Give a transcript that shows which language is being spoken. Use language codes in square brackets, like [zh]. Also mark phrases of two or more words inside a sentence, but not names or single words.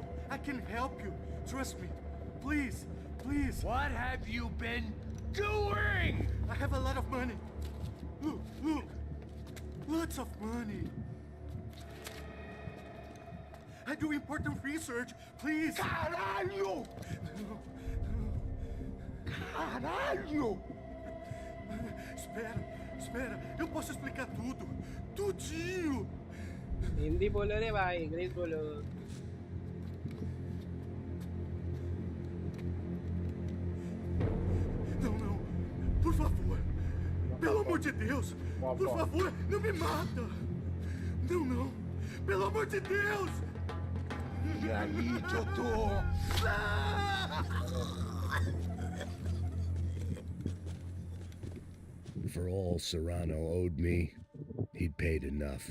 [en] I can help you. Trust me. Please, please. What have you been doing? I have a lot of money. Look, look. Lots of money. I do important research. Please. [pt] Caralho! Caralho! Espera. Eu posso explicar tudo. Tudinho. [hi] हिंदी बोलो रे भाई इंग्लिश बोलो [pt] Não. Por favor. Pelo amor de Deus. Por favor, não me mata. Não. Pelo amor de Deus. E aí, doutor? [en] For all Serrano owed me, he'd paid enough.